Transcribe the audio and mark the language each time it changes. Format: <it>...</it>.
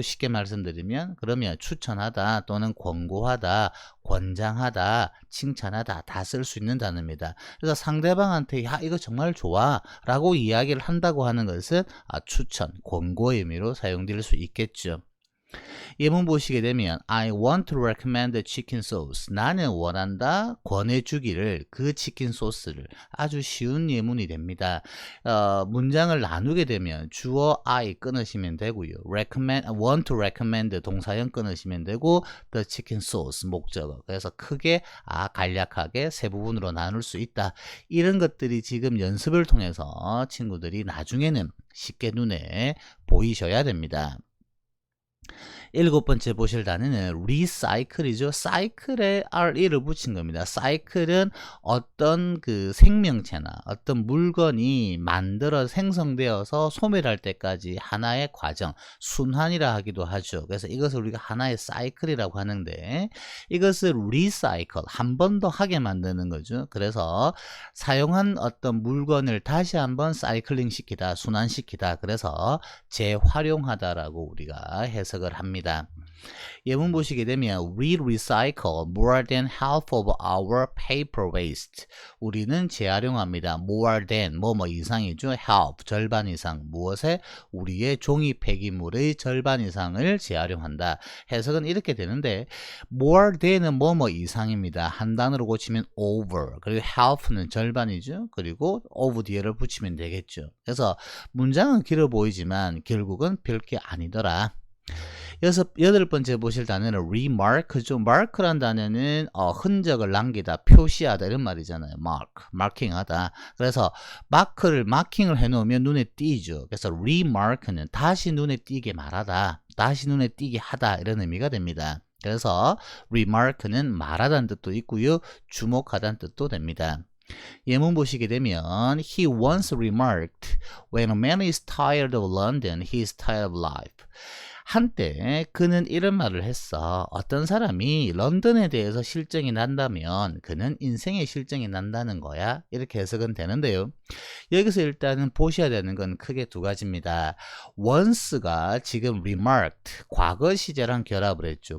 <ko>쉽게 말씀드리면 그러면 추천하다 또는 권고하다, 권장하다, 칭찬하다 다 쓸 수 있는 단어입니다. 그래서 상대방한테 야 이거 정말 좋아 라고 이야기를 한다고 하는 것은 추천, 권고의 의미로 사용될 수 있겠죠. 예문 보시게 되면</ko> <en>I want to recommend the chicken sauce.</en> <ko>나는 원한다, 권해주기를 그 치킨 소스를. 아주 쉬운 예문이 됩니다. 문장을 나누게 되면 주어 I 끊으시면 되고요.</ko> <en>want to recommend</en> <ko>동사형 끊으시면 되고</ko> <en>the chicken sauce</en> <ko>목적어. 그래서 크게 간략하게 세 부분으로 나눌 수 있다. 이런 것들이 지금 연습을 통해서 친구들이 나중에는 쉽게 눈에 보이셔야 됩니다. 일곱 번째 보실 단어는 recycle이죠. 사이클에 re를 붙인 겁니다. 사이클은 어떤 그 생명체나 어떤 물건이 만들어 생성되어서 소멸할 때까지 하나의 과정, 순환이라 하기도 하죠. 그래서 이것을 우리가 하나의 사이클이라고 하는데 이것을 recycle, 한 번 더 하게 만드는 거죠. 그래서 사용한 어떤 물건을 다시 한번 사이클링 시키다, 순환시키다. 그래서 재활용하다라고 우리가 해석을 합니다. 예문 보시게 되면</ko> <en>We recycle more than half of our paper waste.</en> <ko>우리는 재활용합니다.</ko> <en>More than</en> <ko>뭐뭐 이상이죠. half 절반 이상. 무엇에? 우리의 종이 폐기물의 절반 이상을 재활용한다. 해석은 이렇게 되는데 more than은 뭐뭐 이상입니다. 한 단어로 고치면 over. 그리고 half는 절반이죠. 그리고 over 뒤에를 붙이면 되겠죠. 그래서 문장은 길어 보이지만 결국은 별게 아니더라. 여덟 번째 보실 단어는 remark죠. mark란 단어는 흔적을 남기다, 표시하다 이런 말이잖아요. marking하다. 그래서 마킹을 해놓으면 눈에 띄죠. 그래서 remark는 다시 눈에 띄게 말하다, 다시 눈에 띄게 하다 이런 의미가 됩니다. 그래서 remark는 말하다는 뜻도 있고요, 주목하다는 뜻도 됩니다. 예문 보시게 되면</ko> <en>He once remarked, When a man is tired of London, he is tired of life.</en> <ko>한때 그는 이런 말을 했어. 어떤 사람이 런던에 대해서 실증이 난다면 그는 인생에 실증이 난다는 거야. 이렇게 해석은 되는데요. 여기서 일단은 보셔야 되는 건 크게 두 가지입니다. once가 지금 remarked, 과거 시제랑 결합을 했죠.</ko>